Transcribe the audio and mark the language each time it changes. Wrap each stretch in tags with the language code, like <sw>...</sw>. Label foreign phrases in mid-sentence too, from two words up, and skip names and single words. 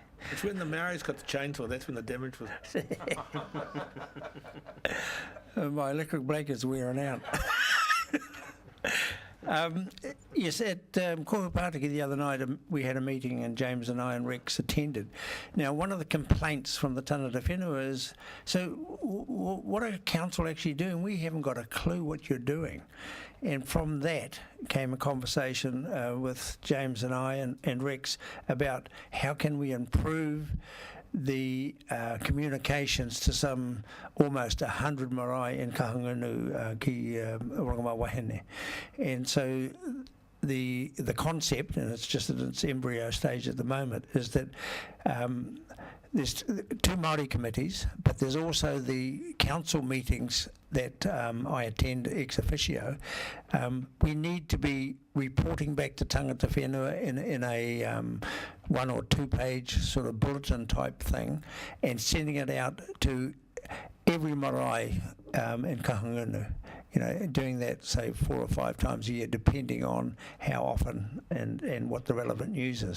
<en>It's when the Maoris got the chainsaw, that's when the damage was. My electric blanket is wearing out. Yes, at Kohupatiki the other night, we had a meeting and James and I and Rex attended. Now, one of the complaints from the</en> <mi>tangata whenua</mi> <en>is, so what are council actually doing? We haven't got a clue what you're doing. And from that came a conversation with James and I and Rex about how can we improve the communications to some almost 100 marae in Kahungunu ki Rangama Wahine. And so the concept, and it's just at its embryo stage at the moment, is that there's two Māori committees, but there's also the council meetings that I attend</en> <la>ex officio.</la> <en>We need to be reporting back to</en> <mi>tangata whenua</mi> <en>in a 1 or 2 page sort of bulletin type thing, and sending it out to every marae in Kahungunu. You know, doing that, say, 4 or 5 times a year, depending on how often and what the relevant news is.</en>